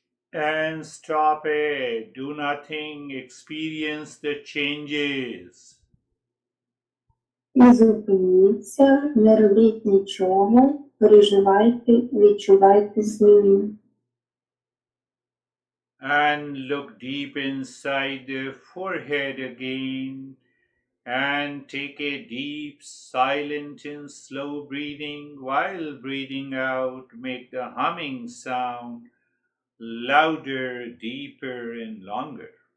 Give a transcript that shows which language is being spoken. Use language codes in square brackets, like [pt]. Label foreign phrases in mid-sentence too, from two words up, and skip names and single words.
[en] and stop it. Do nothing. Experience the changes. [uk] І зупиніться, не робіть нічого, переживайте, відчувайте зміни. [en] And look deep inside the forehead again. And take a deep, silent and slow breathing. While breathing out, make the humming sound louder, deeper and longer.